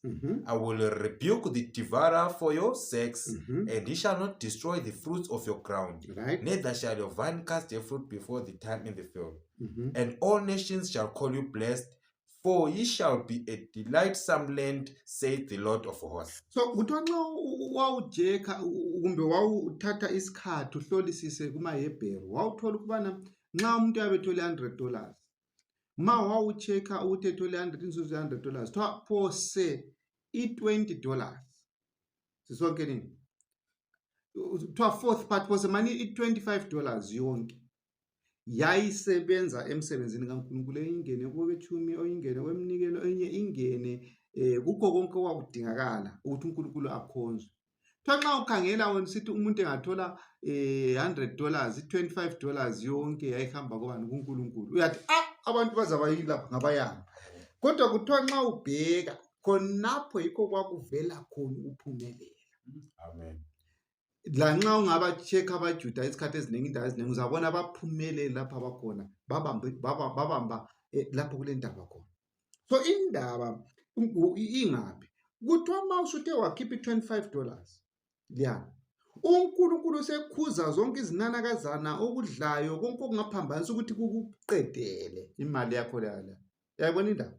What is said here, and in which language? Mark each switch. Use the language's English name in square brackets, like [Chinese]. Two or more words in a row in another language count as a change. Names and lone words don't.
[English] I will rebuke the devourer for your sakes, and he shall not destroy the fruits of your ground. Right. Neither shall your vine cast a fruit before the time in the field. And all nations shall call you blessed, for ye shall be a delightsome land, saith the Lord of hosts. [North Ndebele] So kuthiwa nxa wawujeka kumbe wawuthatha isikhathi uhlolisise kumaHebheru, wawuthola ukubana nxa umuntu yabe ethole $100, ma wawucheka ukuthi ethole inzuzo $100, kuthiwa phose $20. Sisonke nini? Kuthiwa [English] fourth part [North Ndebele] phose mani $25 yonke yayisebenza emsebenzini kaNkulunkulu, ingene kokwetshumi, oyingene kweminikelo, enye ingene kukho konke okwakudingakala ukuthi uNkulunkulu akhonzwe. Kuthiwa nxa ukhangela wena sithi umuntu engathola $100, $25 yonke yayihamba kobani kuNkulunkulu, uyathi abantu bazabayilapha ngabayanga. Kodwa kuthiwa nxa ubheka khonapho yikho kwakuvela khona ukuphumelela. Amen. Lanxa ungabacheka abaJuda isikhathi eziningi, indawo eziningi uzabona baphumelele lapha abakhona, babamba lapho kule ndaba khona. So indaba ingaphi? Kuthiwa ma usuthe wakhipha $25 liyana, uNkulunkulu sekhuza zonke izinanakazana okudlayo konke okungaphambanisa ukuthi kukuqedele imali yakho leyo. Yayibona indaba?